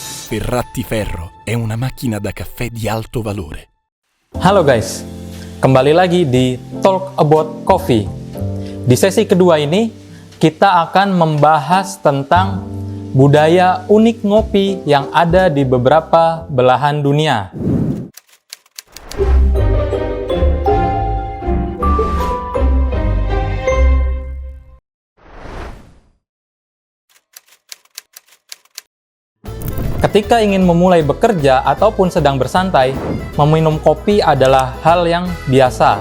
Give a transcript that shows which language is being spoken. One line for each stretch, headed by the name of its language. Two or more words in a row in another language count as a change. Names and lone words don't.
Italian: Sferrattiferro è una macchina da caffè di alto valore.
Indonesian: Halo guys, kembali lagi di Talk About Coffee. Di sesi kedua ini, kita akan membahas tentang budaya unik ngopi yang ada di beberapa belahan dunia. Ketika ingin memulai bekerja ataupun sedang bersantai, meminum kopi adalah hal yang biasa.